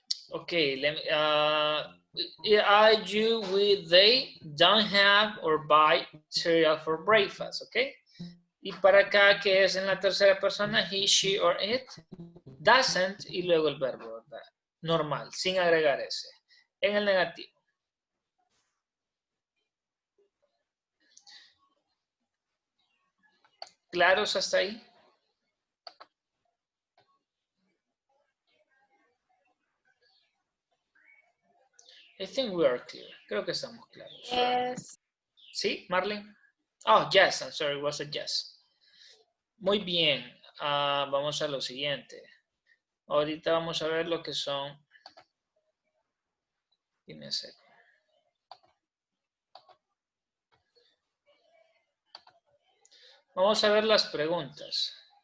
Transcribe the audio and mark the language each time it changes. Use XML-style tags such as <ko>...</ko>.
<en>Ok, I, you, we, they don't have or buy cereal for breakfast, ¿ok?</en> <es>Y para acá, que es en la tercera persona, he, she or it, doesn't, y luego el verbo, ¿verdad? Normal, sin agregar ese. En el negativo. ¿Claros hasta ahí?</es> <en>I think we are clear.</en> <es>Creo que estamos claros.</es> <en>Yes.</en> <es>¿Sí, Marlene?</es> <en>Oh, yes, I'm sorry, it was a yes.</en> <es>Muy bien. Vamos a lo siguiente. Ahorita vamos a ver lo que son. Dime seco. Vamos a ver las preguntas.</es>